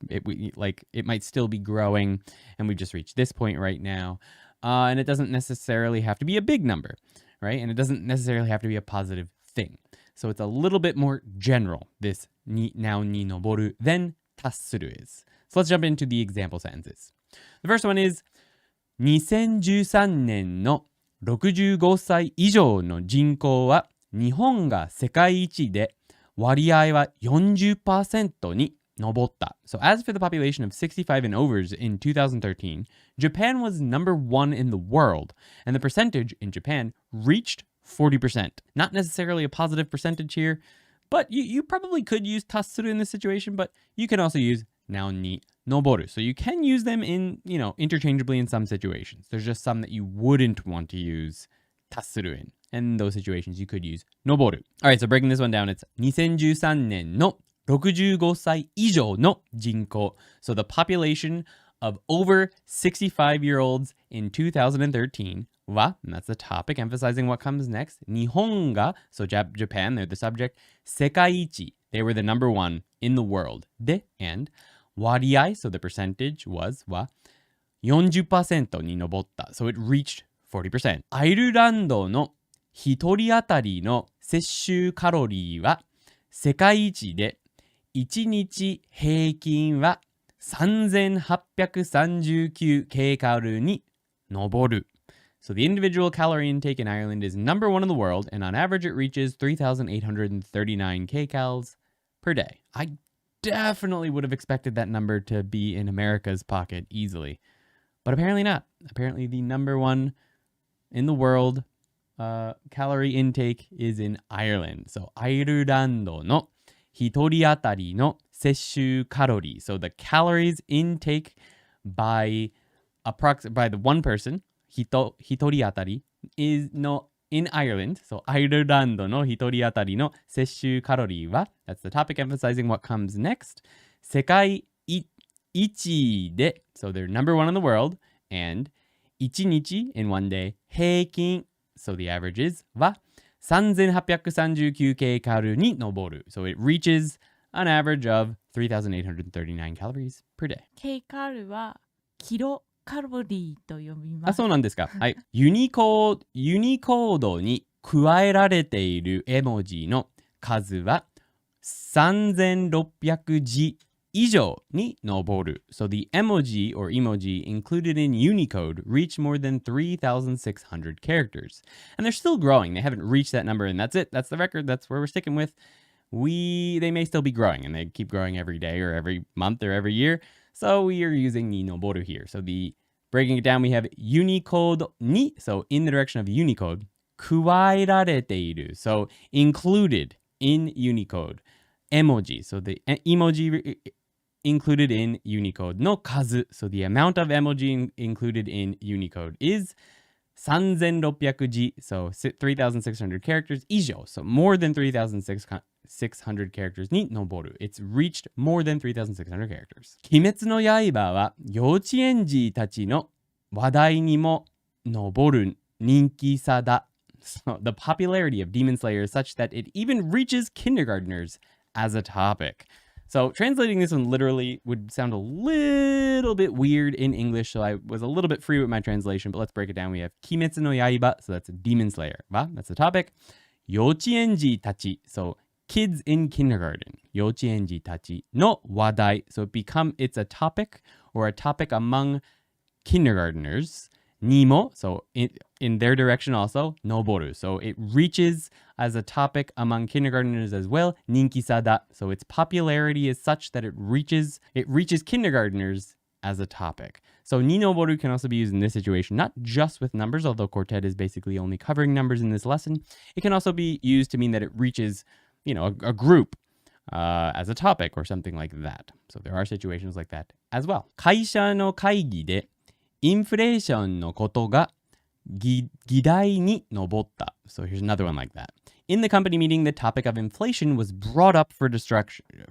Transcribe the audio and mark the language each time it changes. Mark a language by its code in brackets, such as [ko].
[en] It might still be growing, and we've just reached this point right now. And it doesn't necessarily have to be a big number, right? And it doesn't necessarily have to be a positive thing. So it's a little bit more general, this noun にのぼる than 達する is. So let's jump into the example sentences. The first one is [ja] 2013年の65歳以上の人口は日本が世界一で割合は 40% に上った. [en] So as for the population of 65 and overs in 2013, Japan was number one in the world, and the percentage in Japan reached 40%. Not necessarily a positive percentage here, but you probably could use 達する in this situation, but you can also use nounにのぼる. So you can use them interchangeably in some situations. There's just some that you wouldn't want to use 達する in. And in those situations, you could use のぼる. All right, so breaking this one down, it's [ja] 2013年の65歳以上の人口. [en] So the population of over 65-year-olds in 2013 wa, and that's the topic, emphasizing what comes next. [ja] 日本が, [en] so Japan, they're the subject. [ja] 世界一, [en] they were the number one in the world. で, and 割合, so the percentage was [ja] は 40% に上った. [en] So it reached 40%. [ja] アイルランドの一人当たりの摂取カロリーは世界一で1日平均は3839キロカロリーに上る. [en] So the individual calorie intake in Ireland is number one in the world, and on average it reaches 3,839 kcals per day. I definitely would have expected that number to be in America's pocket easily, but apparently not. Apparently the number one in the world calorie intake is in Ireland. [ja] So アイルランドの一人当たりの摂取カロリー. [en] So the calories intake by the one person, 一人当たり is no in Ireland. So [ja] アイルランドの一人当たりの摂取カロリーは [en] that's the topic emphasizing what comes next. [ja] 世界一で [en] so they're number one in the world, and 一日 in one day 平均 so the average is [ja] は3839 kcal に上る. [en] So it reaches an average of 3,839 calories per day. [ja] kcal はキロカロリーと読みます。そうなんですか。はい。ユニコードに加えられている絵文字の数は3600字以上に上る. [en] So the emoji or emoji included in Unicode reach more than 3,600 characters. And they're still growing. They haven't reached that number, and that's it. That's the record. That's where we're sticking with. They may still be growing, and they keep growing every day or every month or every year. So we are using ni noboru here. So breaking it down, we have Unicode ni, so in the direction of Unicode, [ja] 加えられている, [en] so included in Unicode. Emoji, so the emoji included in Unicode [ja] の数. [en] So the amount of emoji included in Unicode is [ja] 3600字, [en] so 3,600 characters [ja] 以上. [en] So more than 3,600 characters [ja] に上る. [en] It's reached more than 3,600 characters. [ja] 鬼滅の刃は幼稚園児たちの話題にも上る人気さだ. [en] So the popularity of Demon Slayer is such that it even reaches kindergartners as a topic. So translating this one literally would sound a little bit weird in English, so I was a little bit free with my translation, but let's break it down. We have Kimetsu no Yaiba, so that's a Demon Slayer. That's the topic. [ja] 幼稚園児たち, [en] so kids in kindergarten. [ja] 幼稚園児たちの話題, [en] so it's a topic or a topic among kindergarteners. Nimo, so in their direction also, noboru. So it reaches as a topic among kindergarteners as well, ninkisada. So its popularity is such that it reaches kindergarteners as a topic. So ni noboru can also be used in this situation, not just with numbers, although Quartet is basically only covering numbers in this lesson. It can also be used to mean that it reaches, a group as a topic or something like that. So there are situations like that as well. [ja] 会社の会議でインフレーションのことが議題に上った. [en] So here's another one like that. In the company meeting, the topic of inflation was brought up for discussion.